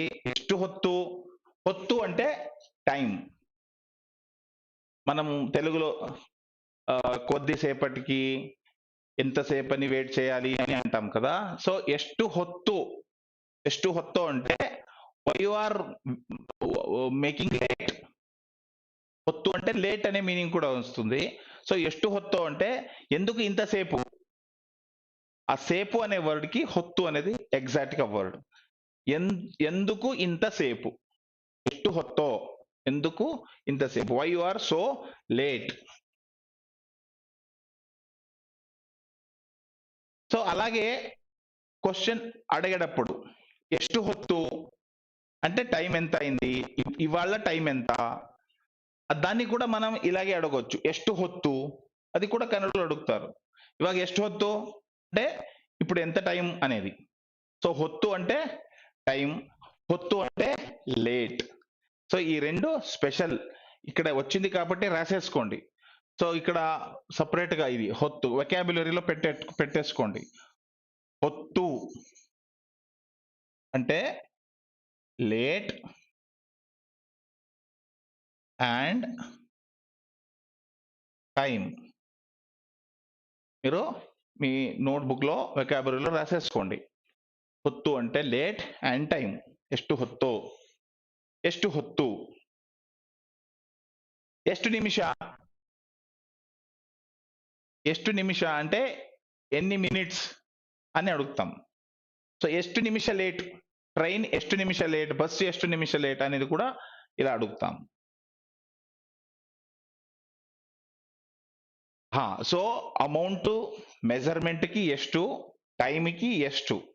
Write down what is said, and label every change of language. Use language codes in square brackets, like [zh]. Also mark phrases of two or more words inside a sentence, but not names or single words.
[kn] ಎಷ್ಟು ಹೊತ್ತು, ಹೊತ್ತು అంటే టైం. [te] మనం తెలుగులో కొద్దిసేపటికి, ఎంతసేపు అని వెయిట్ చేయాలి అని అంటాం కదా. సో [kn] ಎಷ್ಟು ಹೊತ್ತು [te] అంటే [en] why you are making late. [te] ಹೊತ್ತು అంటే లేట్ అనే మీనింగ్ కూడా వస్తుంది. సో [kn] ಎಷ್ಟು ಹೊತ್ತು [te] అంటే ఎందుకు ఇంతసేపు. ఆ సేపు అనే వర్డ్ కి ಹೊತ್ತು అనేది ఎగ్జాక్ట్ గా వర్డ్. ఎందుకు ఇంతసేపు, [kn] ಎಷ್ಟು ಹೊತ್ತೋ, [te] ఎందుకు ఇంతసేపు, [en] why you are so late. [te] సో అలాగే క్వశ్చన్ అడిగేటప్పుడు [kn] ಎಷ್ಟು ಹೊತ್ತು [te] అంటే టైం ఎంత అయింది, ఇవాళ టైం ఎంత, దాన్ని కూడా మనం ఇలాగే అడగొచ్చు. [kn] ಎಷ್ಟು ಹೊತ್ತು [te] అది కూడా కన్నడలో అడుగుతారు. ఇవాళ [kn] ಎಷ್ಟು ಹೊತ್ತು [te] అంటే ఇప్పుడు ఎంత టైం అనేది. సో ಹೊತ್ತು అంటే టైం, ಹೊತ್ತು అంటే లేట్. సో ఈ రెండు స్పెషల్ ఇక్కడ వచ్చింది కాబట్టి రాసేసుకోండి. సో ఇక్కడ సపరేట్ గా ఇది ಹೊತ್ತು వెకాబులరీలో పెట్టేసుకోండి. [en] ಹೊತ್ತು అంటే late and time. [te] మీరు మీ నోట్బుక్ లో వెకాబులరీలో రాసేసుకోండి. [en] ಹೊತ್ತು అంటే late and time. [kn] ಎಷ್ಟು ಹೊತ್ತು, ಎಷ್ಟು ಹೊತ್ತು. ಎಷ್ಟು ನಿಮಿಷ, ಎಷ್ಟು ನಿಮಿಷ [te] అంటే ఎన్ని మినిట్స్ అని అడుగుతాం. సో [kn] ಎಷ್ಟು ನಿಮಿಷ [te] లేట్, ట్రైన్ [kn] ಎಷ್ಟು ನಿಮಿಷ [te] లేట్, బస్సు [kn] ಎಷ್ಟು ನಿಮಿಷ [te] లేట్ అనేది కూడా ఇలా అడుగుతాం. సో [en] amount measurement [te] కి ಎಷ್ಟು, టైం కి ಎಷ್ಟು.